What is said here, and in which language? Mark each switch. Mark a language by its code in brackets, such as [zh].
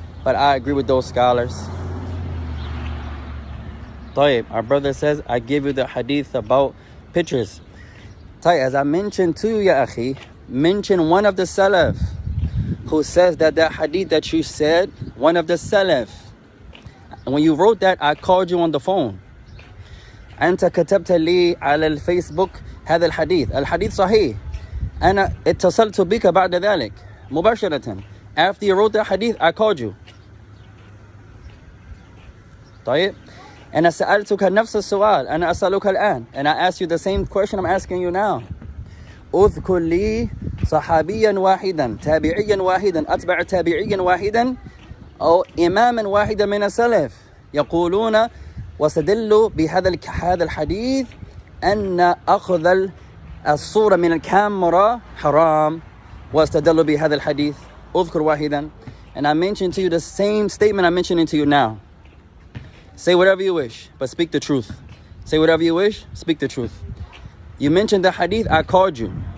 [en] But I agree with those scholars. [ar] طيب, [en] our brother says, I give you the hadith about pictures. As I mentioned to you, ya akhi, mention one of the Salaf who says that hadith that you said, one of the Salaf. And when you wrote that, I called you on the phone. [ar] أنت كتبت لي على الفيسبوك هذا الحديث صحيح. أنا اتصلت بك بعد ذلك مباشرة. [en] After you wrote that hadith, I called you. [ar] طيب. أنا سألتك نفس السؤال. أنا أسألك الآن. [en] And I ask you the same question I'm asking you now. [ar] اذكر لي صحابيا واحدا تابعيا واحدا أتبع تابعيا واحدا أو إماما واحدا من السلف يقولون واستدلوا بهذا الحديث أن أخذ الصورة من الكاميرا حرام واستدلوا بهذا الحديث. اذكر واحدا. [en] And I mentioned to you the same statement I'm mentioning to you now. Say whatever you wish, but speak the truth. Say whatever you wish, speak the truth. You mentioned the hadith, I called you.